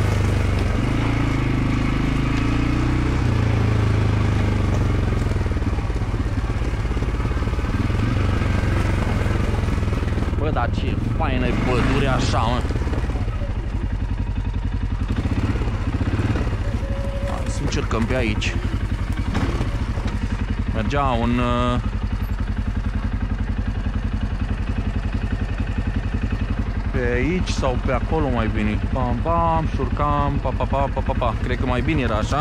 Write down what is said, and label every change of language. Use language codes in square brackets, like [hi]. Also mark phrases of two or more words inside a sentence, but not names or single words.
[ro] Bă, dar ce faină e pădure așa, mă. încercăm pe aici. Mergea un... pe aici sau pe acolo mai bine. Pam, pam, șurcam, pa, pa, pa, pa, pa, pa. Cred că mai bine era așa.